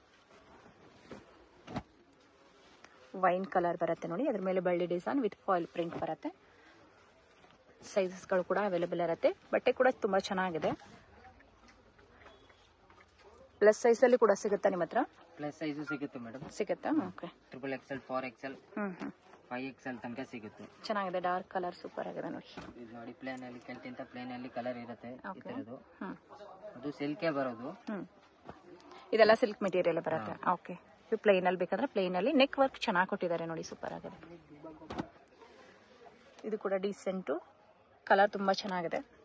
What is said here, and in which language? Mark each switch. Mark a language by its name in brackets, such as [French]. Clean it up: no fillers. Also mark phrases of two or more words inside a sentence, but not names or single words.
[English] wine colour [Kannada] ಬರುತ್ತೆ ನೋಡಿ, ಅದ್ರ ಮೇಲೆ ಬಳ್ಳಿ [English] design with foil print [Kannada] ಬರುತ್ತೆ. ಸೈಜಸ್ಗಳು ಕೂಡ ಅವೈಲೇಬಲ್ ಇರುತ್ತೆ. ಬಟ್ಟೆ ಕೂಡ ತುಂಬಾ ಚೆನ್ನಾಗಿದೆ. [English] plus size [Kannada] ಅಲ್ಲಿ ಕೂಡ ಸಿಗುತ್ತಾ ನಿಮ್ಮ ಹತ್ರ? [English] plus size [Kannada] ಸಿಗುತ್ತೆ ಮೇಡಮ್. ಸಿಗುತ್ತಾ? ಓಕೆ. XXL 4XL 5XL ತನಕ ಸಿಗುತ್ತೆ. ಚೆನ್ನಾಗಿದೆ, [English] dark colour super [Kannada] ಆಗಿದೆ ನೋಡಿ. ಇದು ನೋಡಿ ಪ್ಲೇನ್ ಅಲ್ಲಿ ಕೆಲ್ತಿಂತ ಪ್ಲೇನ್ ಅಲ್ಲಿ ಕಲರ್ ಇರುತ್ತೆ ಈ ತರದ್ದು. ಅದು ಸಿಲ್ಕೇ ಬರೋದು. ಇದೆಲ್ಲ [English] silk material [Kannada] ಬರುತ್ತೆ. ಓಕೆ. ಇದು ಪ್ಲೇನ್ ಅಲ್ಲಿ ಬೇಕಾದ್ರೆ ಪ್ಲೇನ್ ಅಲ್ಲಿ [English] neck work [Kannada] ಚೆನ್ನಾಗಿ ಕೊಟ್ಟಿದ್ದಾರೆ ನೋಡಿ, ಸೂಪರ್ ಆಗಿದೆ. ಇದು ಕೂಡ ಡೀಸೆಂಟು, ಕಲರ್ ತುಂಬಾ ಚೆನ್ನಾಗಿದೆ.